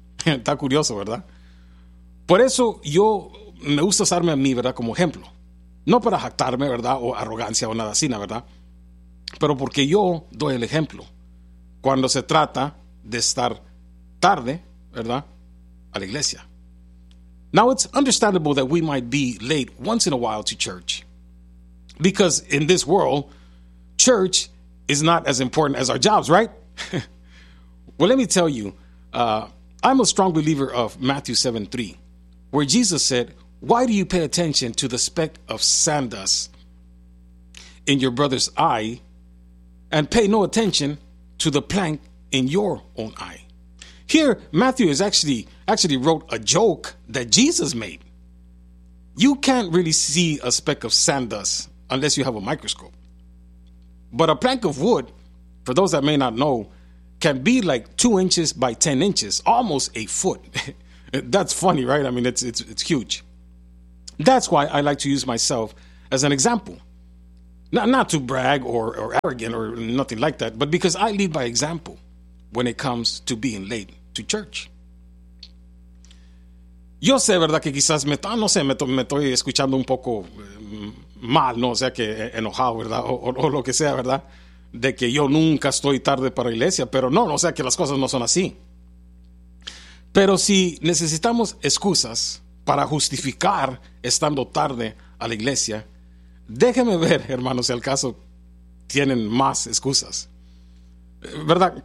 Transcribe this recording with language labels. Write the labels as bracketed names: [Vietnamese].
[Spanish] Está curioso, ¿verdad? Por eso yo me gusta usarme a mí, ¿verdad?, como ejemplo. No para jactarme, ¿verdad?, o arrogancia o nada así, ¿verdad? Pero porque yo doy el ejemplo cuando se trata de estar tarde, ¿verdad?, a la iglesia. [English] Now, it's understandable that we might be late once in a while to church, because in this world, church is not as important as our jobs, right? Well, let me tell you, I'm a strong believer of Matthew 7:3, where Jesus said, "Why do you pay attention to the speck of sawdust in your brother's eye, and pay no attention to the plank in your own eye?" Here, Matthew is actually wrote a joke that Jesus made. You can't really see a speck of sawdust unless you have a microscope. But a plank of wood, for those that may not know, can be like 2 inches by 10 inches, almost a foot. That's funny, right? I mean, it's huge. That's why I like to use myself as an example. Not to brag or arrogant or nothing like that, but because I lead by example when it comes to being late to church. [Spanish] Yo sé, ¿verdad?, que quizás me estoy escuchando un poco mal, ¿no? O sea, que enojado, ¿verdad?, o lo que sea, ¿verdad?, de que yo nunca estoy tarde para la iglesia, pero no, o sea, que las cosas no son así. Pero si necesitamos excusas para justificar estando tarde a la iglesia, déjeme ver, hermanos, si al caso tienen más excusas. ¿Verdad?